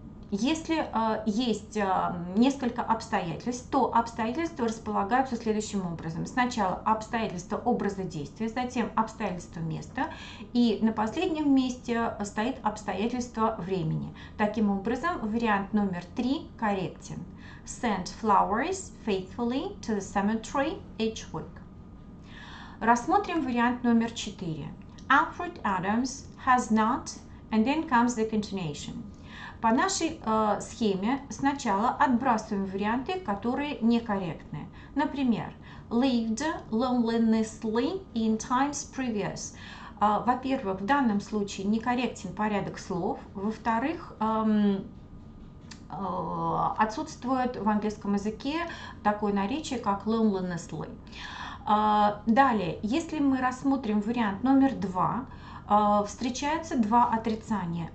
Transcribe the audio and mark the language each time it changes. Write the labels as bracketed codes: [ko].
[ru] Если есть несколько обстоятельств, то обстоятельства располагаются следующим образом. Сначала обстоятельства образа действия, затем обстоятельства места, и на последнем месте стоит обстоятельство времени. Таким образом, вариант номер 3 корректен. [en] Send flowers faithfully to the cemetery each week. [ru] Рассмотрим вариант номер 4. [en] Alfred Adams has not, and then comes the continuation. [ru] По нашей схеме сначала отбрасываем варианты, которые некорректны. Например, [en] lived lonelinessly in times previous. [ru] Во-первых, в данном случае некорректен порядок слов. Во-вторых, отсутствует в английском языке такое наречие, как lonelinessly. Далее, если мы рассмотрим вариант номер 2, встречаются два отрицания.